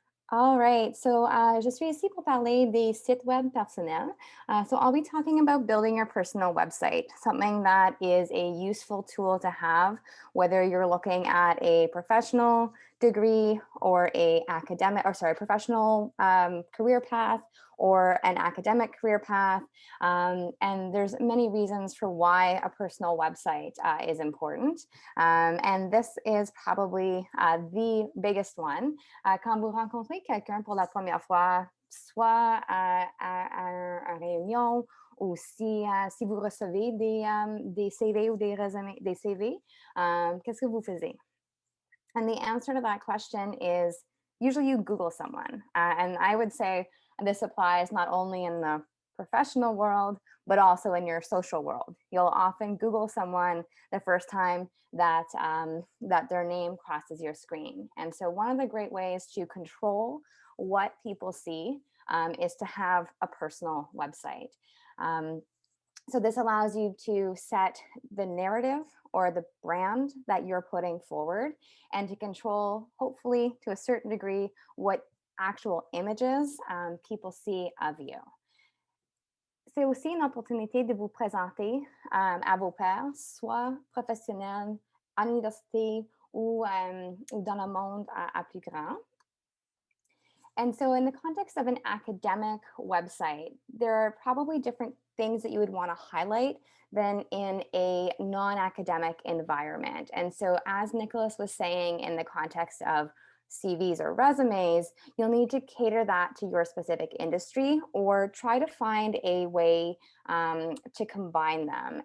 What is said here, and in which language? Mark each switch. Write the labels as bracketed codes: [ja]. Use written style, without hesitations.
[en] All right, so [fr] je suis ici pour parler des sites web personnels. [en] So I'll be talking about building your personal website, something that is a useful tool to have, whether you're looking at a professional degree or a professional career path or an academic career path. And there's many reasons for why a personal website is important. And this is probably the biggest one. [fr] Quand vous rencontrez quelqu'un pour la première fois, soit à une réunion, ou si vous recevez des CV ou des résumés, des CV, qu'est-ce que vous faisiez? [en] And the answer to that question is usually you Google someone. And I would say this applies not only in the professional world, but also in your social world. You'll often Google someone the first time that, that their name crosses your screen. And so one of the great ways to control what people see is to have a personal website. So this allows you to set the narrative or the brand that you're putting forward and to control, hopefully to a certain degree, what actual images people see of you. [fr] C'est aussi une opportunité de vous présenter à vos pairs, soit professionnels, à l'université ou dans le monde à plus grand. [en] And so in the context of an academic website, there are probably different things that you would want to highlight than in a non-academic environment. And so as Nicholas was saying, in the context of CVs or resumes, you'll need to cater that to your specific industry or try to find a way to combine them.